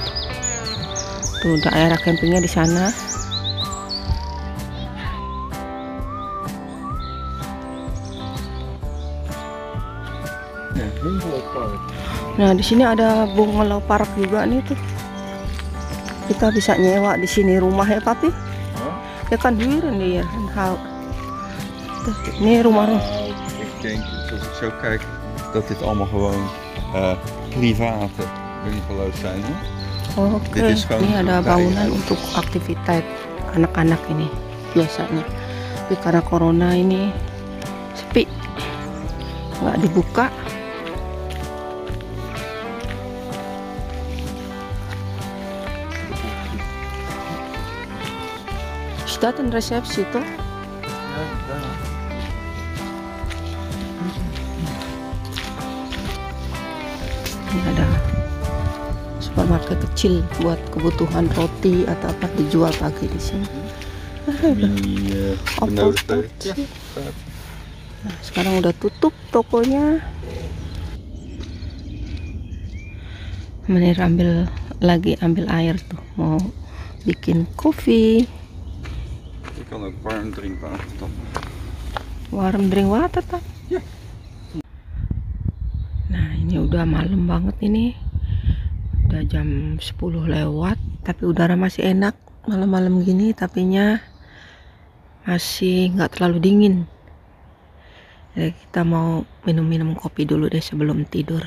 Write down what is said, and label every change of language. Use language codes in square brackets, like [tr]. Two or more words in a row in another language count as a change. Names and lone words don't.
[id] Tuh daerah campingnya di sana. Nah di sini ada [nl] bungalow park [id] juga nih tuh. Kita bisa nyewa di sini rumah ya Papi? Ya kan huren nih ya. Ini rumah. [nl] Ik denk, zoals ik zo kijk, dat dit allemaal gewoon private bungalows zijn. [id] Oke, ini ada bangunan untuk aktivitas anak-anak ini biasanya. Tapi karena corona ini sepi, nggak dibuka. [nl] Is dat een receptie toch? [id] Ini ada supermarket kecil buat kebutuhan roti atau apa dijual pagi di sini. Nah, sekarang udah tutup tokonya. Menir ambil air tuh, mau bikin kopi. [nl] Je kan ook warm drinkwater tappen. Warm drink water tak? [id] Ya. Nah ini udah malam banget ini. Udah jam 10 lewat. Tapi udara masih enak. Malam-malam gini tapinya masih nggak terlalu dingin. Jadi kita mau minum-minum kopi dulu deh sebelum tidur.